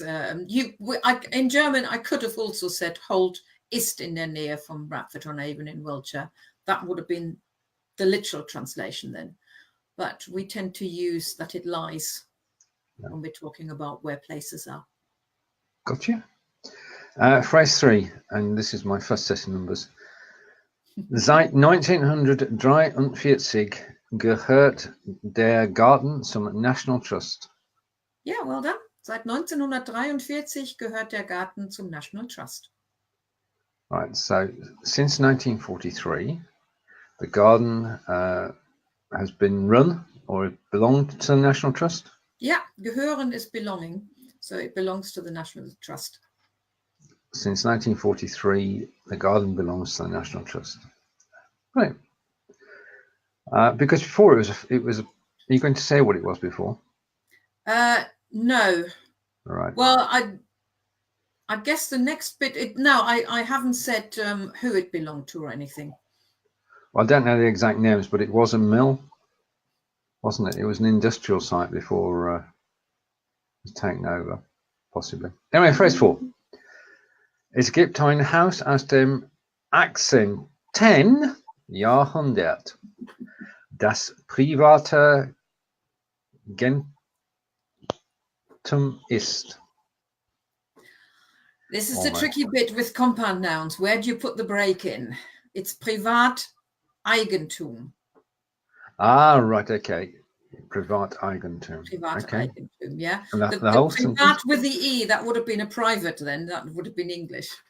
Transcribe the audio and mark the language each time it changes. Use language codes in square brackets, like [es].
[en] In German, I could have also said Holt [de] ist in der Nähe von [en] Bradford on Avon in Wiltshire. That would have been the literal translation then. But we tend to use that it lies when we're talking about where places are. Gotcha. Phrase 3, and this is my first set of numbers. [de] Seit 1943 gehört der Garten zum National Trust. [en] Yeah, well done. [de] Seit 1943 gehört der Garten zum National Trust. [en] Right, so since 1943, the garden has been run or it belonged to the National Trust? Yeah, gehören is belonging, so it belongs to the National Trust. Since 1943, the garden belongs to the National Trust. Right. Because before it was. Are you going to say what it was before? No. Right. Well, I guess the next bit. No, I haven't said who it belonged to or anything. Well, I don't know the exact names, but it was a mill, wasn't it? It was an industrial site before it was taken over, possibly. Anyway, phrase 4. [de] Es gibt ein Haus aus dem 18. Jahrhundert, das Privateigentum ist. [en] This is the tricky bit with compound nouns. Where do you put the break in? It's Privateigentum. Ah, right, okay. Privateigentum. Privateigentum, okay. Yeah. And the whole privat sentence? with the E, that would have been a private then. That would have been English.